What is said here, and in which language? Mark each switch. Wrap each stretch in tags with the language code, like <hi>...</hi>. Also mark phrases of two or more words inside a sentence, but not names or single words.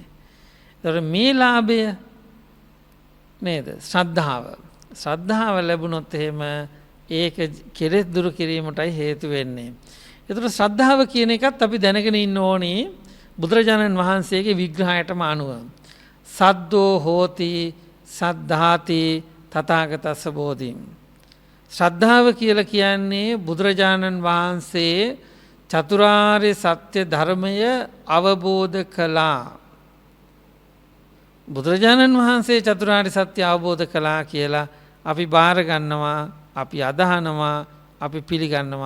<si>ඒතර මේ ලාභය නේද? ශ්‍රද්ධාව ලැබුණොත් එහෙම ඒක කෙලෙස් දුරු කිරීමටයි හේතු වෙන්නේ. ඒතර ශ්‍රද්ධාව කියන එකත් අපි දැනගෙන ඉන්න ඕනේ බුදුරජාණන් වහන්සේගේ විග්‍රහයටම අනුව.</si> <pi>සද්දෝ හෝති සද්ධාති තථාගතස්ස බෝධිම්.</pi> <si>ශ්‍රද්ධාව කියලා කියන්නේ බුදුරජාණන් වහන්සේ චතුරාර්ය සත්‍ය ධර්මය අවබෝධ කළා. බුදුරජාණන් වහන්සේ චතුරාර්ය සත්‍ය අවබෝධ කළා කියලා අපි බාර ගන්නවා, අපි අදහනවා, අපි පිළිගන්නවා.</si>